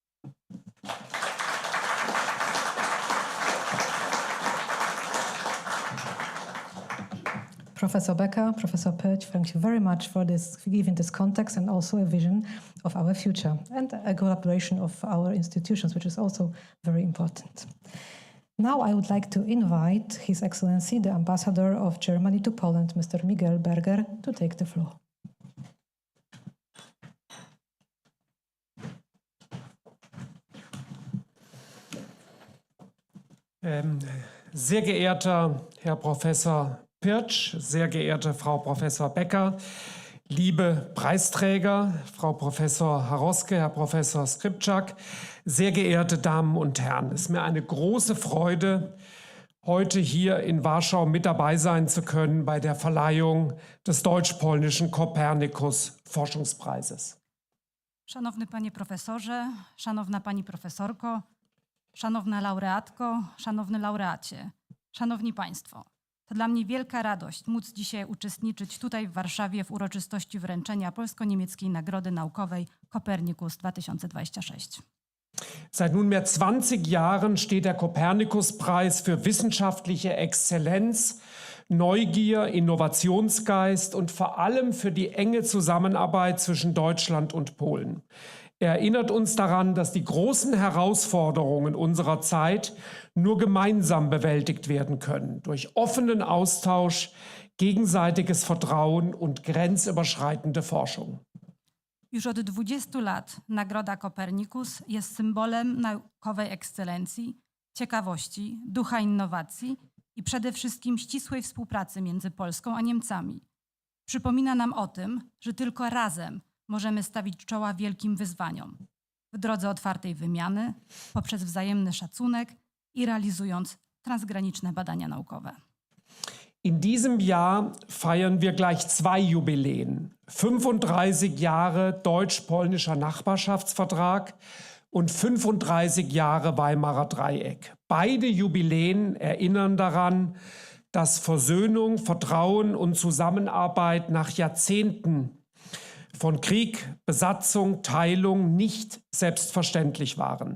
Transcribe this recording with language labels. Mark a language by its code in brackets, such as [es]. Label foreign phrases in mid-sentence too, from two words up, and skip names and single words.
[en] Professor Becker, Professor Pirch, thank you very much for giving this context and also a vision of our future and a collaboration of our institutions, which is also very important. Now I would like to invite His Excellency, the Ambassador of Germany to Poland, Mr. Miguel Berger, to take the floor. [de] Sehr geehrter Herr Professor Pirtsch, sehr geehrte Frau Professor Becker, liebe Preisträger, Frau Professor Haroske, Herr Professor Skripczak, sehr geehrte Damen und Herren, es ist mir eine große Freude, heute hier in Warschau mit dabei sein zu können bei der Verleihung des deutsch-polnischen COPERNICUS Forschungspreises. [pl] Szanowny Panie Profesorze, Szanowna Pani Profesorko, Szanowna Laureatko, Szanowny Laureacie, Szanowni Państwo, to dla mnie wielka radość móc dzisiaj uczestniczyć tutaj w Warszawie w uroczystości wręczenia Polsko-Niemieckiej Nagrody Naukowej COPERNICUS 2026. [de] Seit nunmehr 20 Jahren steht der Copernicus-Preis für wissenschaftliche Exzellenz, Neugier, Innovationsgeist und vor allem für die enge Zusammenarbeit zwischen Deutschland und Polen. Er erinnert uns daran, dass die großen Herausforderungen unserer Zeit nur gemeinsam bewältigt werden können, durch offenen Austausch, gegenseitiges Vertrauen und grenzüberschreitende Forschung. [pl] Już od 20 lat Nagroda Copernicus jest symbolem naukowej ekscelencji, ciekawości, ducha innowacji i przede wszystkim ścisłej współpracy między Polską a Niemcami. Przypomina nam o tym, że tylko razem możemy stawić czoła wielkim wyzwaniom w drodze otwartej wymiany, poprzez wzajemny szacunek i realizując transgraniczne badania naukowe. [de] In diesem Jahr feiern wir gleich zwei Jubiläen. 35 Jahre deutsch-polnischer Nachbarschaftsvertrag und 35 Jahre Weimarer Dreieck. Beide Jubiläen erinnern daran, dass Versöhnung, Vertrauen und Zusammenarbeit nach Jahrzehnten von Krieg, Besatzung, Teilung nicht selbstverständlich waren.